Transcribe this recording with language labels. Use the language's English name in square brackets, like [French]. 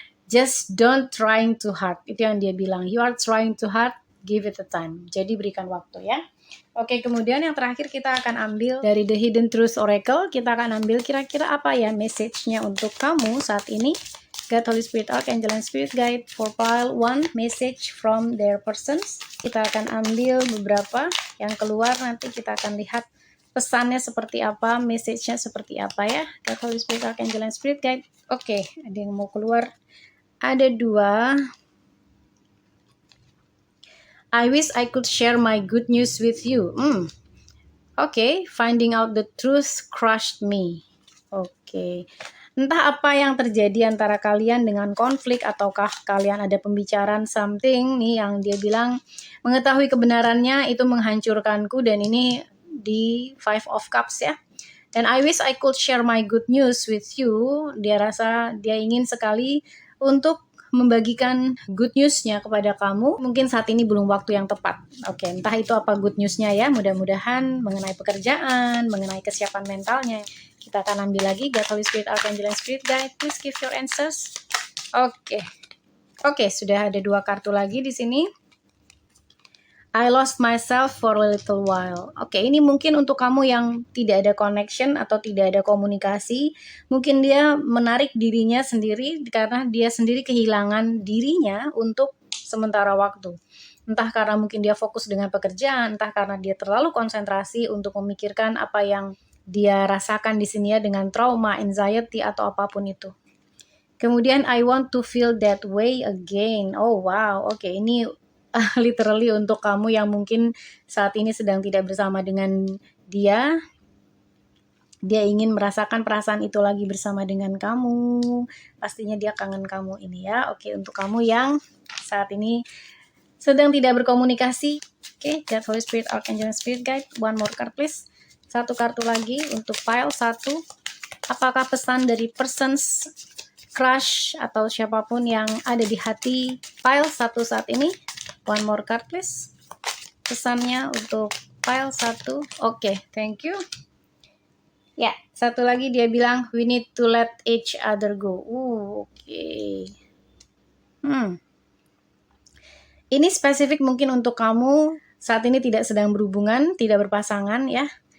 [English] Just don't trying too hard. [Indonesian] Itu yang dia bilang. [English] You are trying too hard, give it a time. [Indonesian] Jadi berikan waktu ya. Oke, kemudian yang terakhir kita akan ambil dari The Hidden Truth Oracle. Kita akan ambil kira-kira apa ya message-nya untuk kamu saat ini. [English] God, Holy Spirit, Archangel, and Spirit Guide for pile 1, message from their persons. [Indonesian] Kita akan ambil beberapa yang keluar, nanti kita akan lihat pesannya seperti apa, message-nya seperti apa ya. God, Holy Spirit, Archangel, and Spirit Guide. Oke, ada yang mau keluar. Ada 2. [English] I wish I could share my good news with you. Oke, finding out the truth crushed me. Oke. [Indonesian] Entah apa yang terjadi antara kalian dengan konflik, ataukah kalian ada pembicaraan something nih yang dia bilang mengetahui kebenarannya itu menghancurkanku, dan ini di 5 of Cups ya. [English] Dan I wish I could share my good news with you. [Indonesian] Dia rasa dia ingin sekali untuk membagikan good news-nya kepada kamu. Mungkin saat ini belum waktu yang tepat. Oke, entah itu apa good news-nya ya. Mudah-mudahan mengenai pekerjaan, mengenai kesiapan mentalnya. Kita akan ambil lagi God, Holy Spirit, Archangel, and Spirit Guide. [English] Please give your answers. [Indonesian] Oke, sudah ada 2 kartu lagi di sini. [English] I lost myself for a little while. [Indonesian] Oke, ini mungkin untuk kamu yang tidak ada connection atau tidak ada komunikasi. Mungkin dia menarik dirinya sendiri karena dia sendiri kehilangan dirinya untuk sementara waktu. Entah karena mungkin dia fokus dengan pekerjaan, entah karena dia terlalu konsentrasi untuk memikirkan apa yang dia rasakan di sini ya, dengan trauma, anxiety, atau apapun itu. [English] Kemudian I want to feel that way again. [Indonesian] Oh wow, oke, ini literally untuk kamu yang mungkin saat ini sedang tidak bersama dengan dia. Dia ingin merasakan perasaan itu lagi bersama dengan kamu. Pastinya dia kangen kamu ini ya. Oke, untuk kamu yang saat ini sedang tidak berkomunikasi. [English] Oke, God, Holy Spirit, Archangel, Spirit Guide. One more card please. [Indonesian] 1 kartu lagi untuk pile 1. Apakah pesan dari persons, crush, atau siapapun yang ada di hati pile 1 saat ini? [English] One more card please. [Indonesian] Pesannya untuk pile 1. [English] Oke, thank you. [Indonesian] Ya, 1 lagi dia bilang [English] we need to let each other go. Oke. [Indonesian] Ini spesifik mungkin untuk kamu saat ini tidak sedang berhubungan, tidak berpasangan ya.